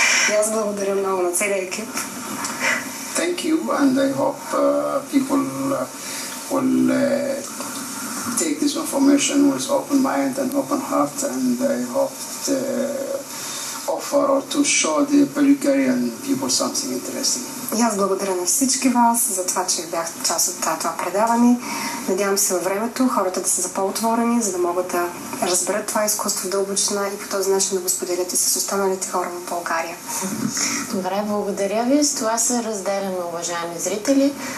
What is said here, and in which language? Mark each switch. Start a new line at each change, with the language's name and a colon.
Bulgarian: И аз благодаря много на целия екип.
English: Thank you, and I hope people will take this information with open mind and open heart, and I hope to offer or to show the Bulgarian people something interesting.
Bulgarian: И аз благодаря на всички вас за това, че бяхте част от това предаване. Надявам се във времето хората да са по-отворени, за да могат да разберат това изкуство в дълбочина и по този начин да го споделяте с останалите хора в България. Добре, благодаря ви. С това се разделяме, уважаеми зрители.